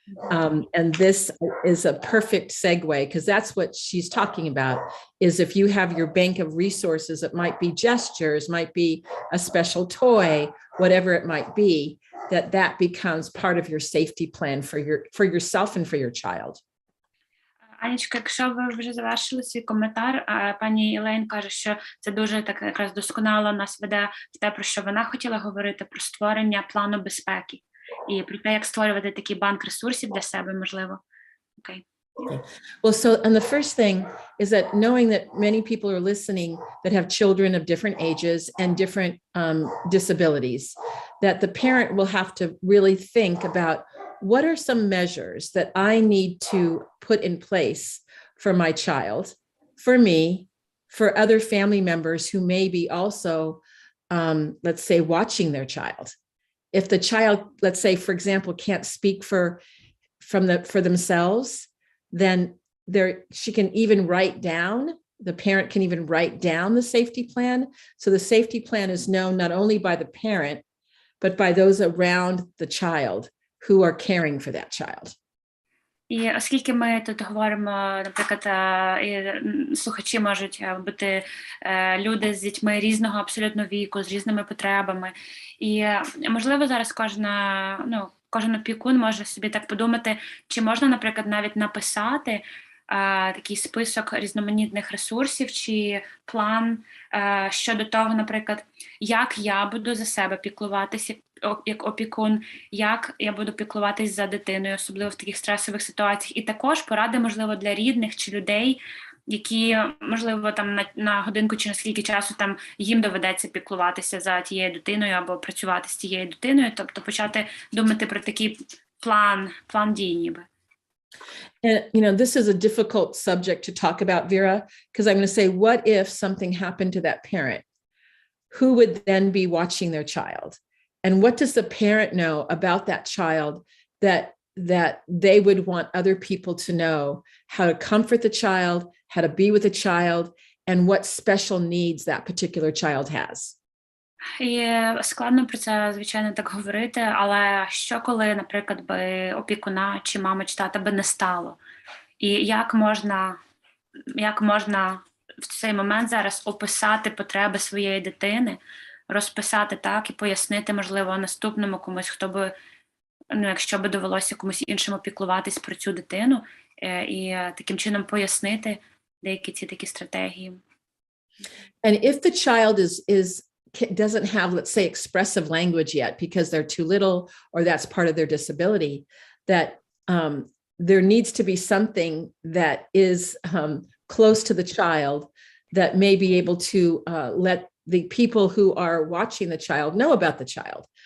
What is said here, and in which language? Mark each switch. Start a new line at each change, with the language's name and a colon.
English: And this is a perfect segue, because that's what she's talking about, is if you have your bank of resources, it might be gestures, might be a special toy, whatever it might be, that becomes part of your safety plan for yourself and for your child.
Ukrainian: Анечка, якщо ви вже завершили свій коментар, пані Ілейн каже, що це дуже так якраз досконало нас веде в те, про що вона хотіла говорити, про створення плану безпеки. І про те, як створювати такий банк ресурсів для себе, можливо.
English: Okay. Well, and the first thing is that knowing that many people are listening that have children of different ages and different disabilities, that the parent will have to really think about, what are some measures that I need to put in place for my child, for me, for other family members who may be also, let's say, watching their child. If the child, let's say, for example, can't speak for themselves, then she can even write down, the parent can even write down the safety plan. So the safety plan is known not only by the parent, but by those around the child who are caring for that child.
Ukrainian: І оскільки ми тут говоримо, наприклад, слухачі можуть бути люди з дітьми різного абсолютно віку, з різними потребами. І, можливо, зараз кожен опікун може собі так подумати, чи можна, наприклад, навіть написати такий список різноманітних ресурсів чи план щодо того, наприклад, як я буду за себе піклуватися як опікун, як я буду піклуватись за дитиною, особливо в таких стресових ситуаціях, і також поради, можливо, для рідних чи людей, які, можливо, там на годинку чи на скільки часу там їм доведеться піклуватися за тією дитиною або працювати з тією дитиною, тобто почати думати про такий план дій ніби.
English: And, this is a difficult subject to talk about, Vera, because I'm going to say, what if something happened to that parent? Who would then be watching their child? And what does the parent know about that child that they would want other people to know, how to comfort the child, how to be with the child, and what special needs that particular child has?
Ukrainian: І складно про це, звичайно, так говорити, але що коли, наприклад, би опікуна чи мами чи тата би не стало? І як можна в цей момент зараз описати потреби своєї дитини, розписати так і пояснити, можливо, наступному комусь, хто би, якщо би довелося комусь іншому піклуватись про цю дитину, і таким чином пояснити деякі ці такі стратегії.
English: And if the child doesn't have, let's say, expressive language yet because they're too little, or that's part of their disability, that there needs to be something that is close to the child that may be able to let the people who are watching the child know about the child.